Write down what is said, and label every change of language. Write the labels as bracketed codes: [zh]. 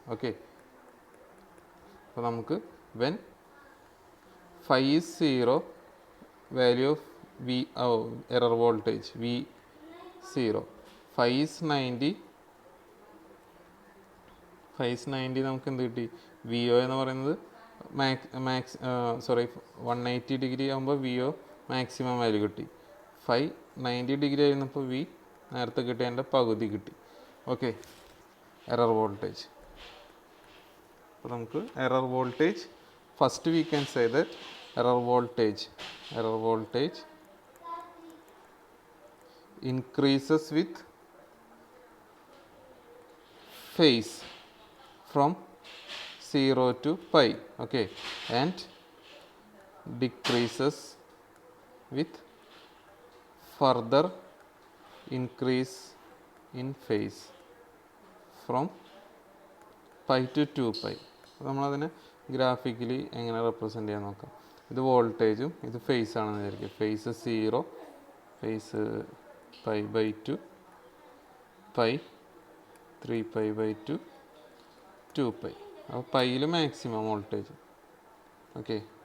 [ml] Okay, അപ്പോൾ നമുക്ക് [en] When phi is 0, value of V error voltage V 0. Phi is 90. Phi is 90 [ml] നമുക്ക് എന്ത് കിട്ടി? വി ഒ എന്ന് പറയുന്നത് മാക്സ് 180 ഡിഗ്രി ആകുമ്പോൾ വി ഒ മാക്സിമം വാല്യൂ കിട്ടി. ഫൈ 90 ഡിഗ്രി ആയിരുന്നപ്പോൾ വി നേരത്തെ കിട്ടിയതിൻ്റെ പകുതി കിട്ടി. [en] Okay, error voltage. [ml] അപ്പോൾ നമുക്ക് [en] Error voltage, first we can say that error voltage increases with phase from 0 to pi, okay, and decreases with further increase in phase from pi to 2 pi. [ml] നമ്മളതിനെ graphically എങ്ങനെ represent ചെയ്യാൻ നോക്കാം. ഇത് വോൾട്ടേജും ഇത് face ആണെന്ന് വിചാരിക്കും. [en] Phase 0, phase pi by 2, pi 3 pi by 2, 2 pi. [ml] അപ്പോൾ പൈയിൽ മാക്സിമം വോൾട്ടേജ്, ഓക്കെ.